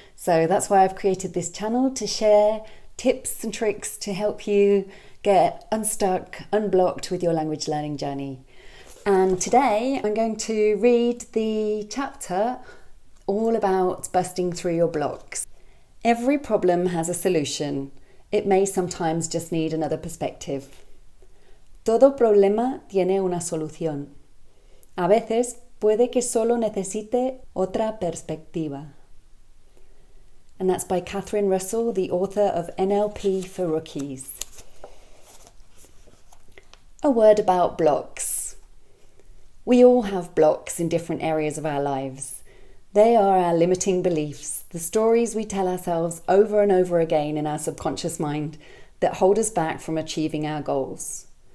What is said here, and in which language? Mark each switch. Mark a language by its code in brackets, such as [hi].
[en] So that's why I've created this channel to share tips and tricks to help you get unstuck, unblocked with your language learning journey. And today I'm going to read the chapter all about busting through your blocks. Every problem has a solution. It may sometimes just need another perspective. [es] Todo problema tiene una solución. A veces puede que solo necesite otra perspectiva. [en] And that's by Catherine Russell, the author of NLP for Rookies. A word about blocks. We all have blocks in different areas of our lives. They are our limiting beliefs, the stories we tell ourselves over and over again in our subconscious mind that hold us back from achieving our goals.